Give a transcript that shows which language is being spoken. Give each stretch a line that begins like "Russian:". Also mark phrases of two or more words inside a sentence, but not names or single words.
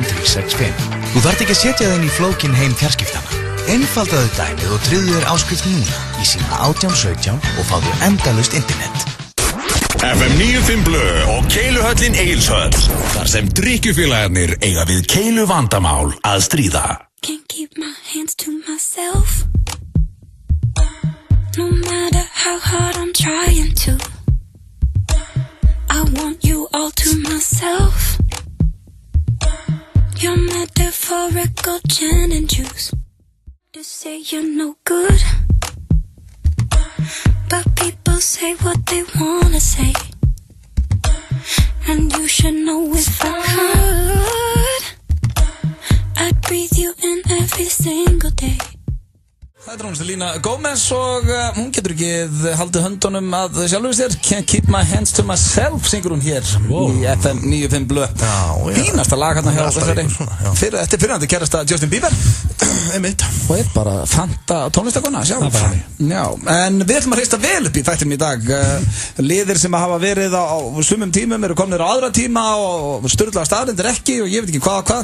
Icelandic: Þú þarft ekki að setja það inn í flókinn heim fjarskiptana. Einfaldaðu dæmið og tryggðu þér áskrift núna í síma 1817 og fáðu endalaust internet. FM 95 Blö og Keiluhöllin Egilshöll. Þar sem drykkjufélagarnir eiga við keilu vandamál að stríða.
English: Can't keep my hands to myself. No matter how hard I'm trying to. I want you all to myself. Your metaphorical gin and juice. You say you're no good, but people say what they wanna say, and you should know if I could, I'd breathe you in every single day.
Icelandic: Það hún Selena Gomez og hún getur ekki haldið höndunum að sjálfur sér.
English: Can't keep my hands to myself,
Icelandic: syngur hún hér í FM 95 Blö. Fínasta lag hérna hjá þessari. Þetta er fyrirhandi kærasta Justin Bieber. Einmitt. Og bara fanta tónlistakona sjálf. Já, en við ætlum að hrista vel upp í þættinum í dag. Liðir sem hafa verið á sumum tímum eru komnir á aðra tíma og sturlaða staðreyndir ekki og ég veit ekki hvað.